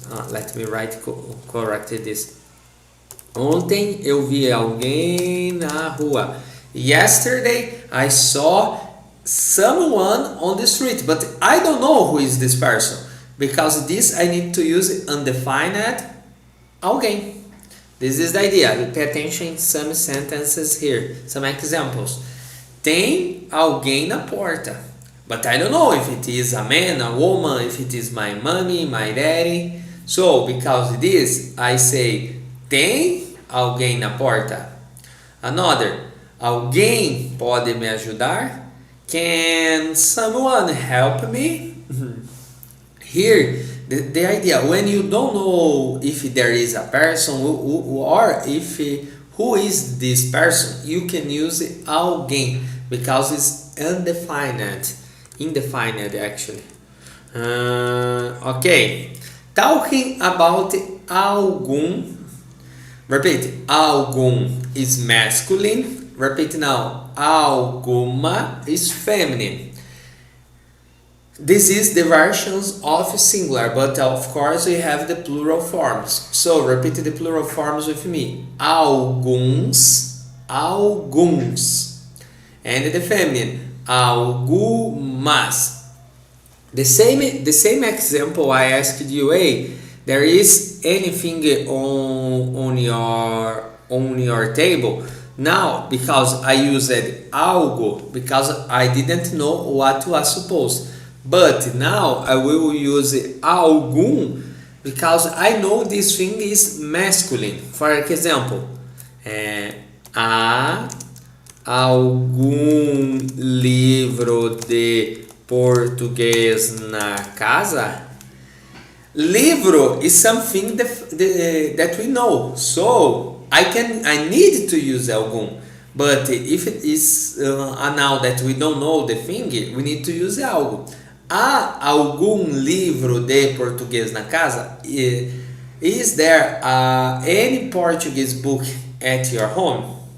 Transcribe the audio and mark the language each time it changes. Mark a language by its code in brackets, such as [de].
[en] Let me write correct this. [pt] Ontem eu vi alguém na rua. [en] Yesterday I saw someone on the street, but I don't know who is this person. Because this I need to use undefined alguém. This is the idea. Pay attention to some sentences here. Some examples. [pt] Tem alguém na porta. [en] But I don't know if it is a man, a woman, if it is my mommy, my daddy. So, because of this, I say, [pt] tem alguém na porta. [en] Another. [pt] Alguém pode me ajudar? [en] Can someone help me? Here, the idea, when you don't know if there is a person or if who is this person, you can use alguém because it's indefinite actually. Okay, talking about algum. Repeat, algum is masculine. Repeat now, alguma is feminine. This is the versions of singular, but of course we have the plural forms. So repeat the plural forms with me. [pt] Alguns, alguns. [en] And the feminine, algumas. The same example I asked you, there is anything on your table? Now, because I used algo, because I didn't know what was supposed. But now I will use algum because I know this thing is masculine. For example, [pt] há algum livro de português na casa? [en] Livro is something that we know, so I need to use algum. But if it is a noun that we don't know the thing, we need to use algo. [pt] Há algum livro de português na casa? [en] Is there any Portuguese book at your home?